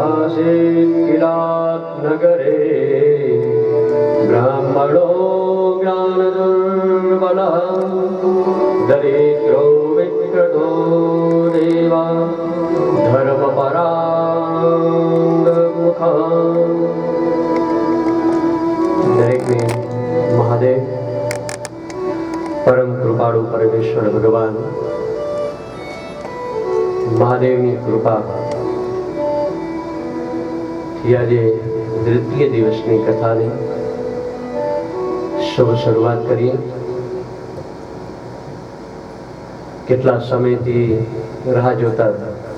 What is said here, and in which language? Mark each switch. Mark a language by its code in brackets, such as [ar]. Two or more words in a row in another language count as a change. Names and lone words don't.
[sa] आसीत् किरात नगरे ब्राह्मणो ज्ञानदुर्बलः दरिद्रो विकृतो देवा धर्मपराङ्गमुखः। [gu] દરેકને મહાદેવ પરમ કૃપાળુ પરમેશ્વર ભગવાન મહાદેવની કૃપા આજે દ્વિતીય દિવસની કથાની શુભ શરૂઆત કરીએ. કેટલા સમયથી રાહ જોતા હતા.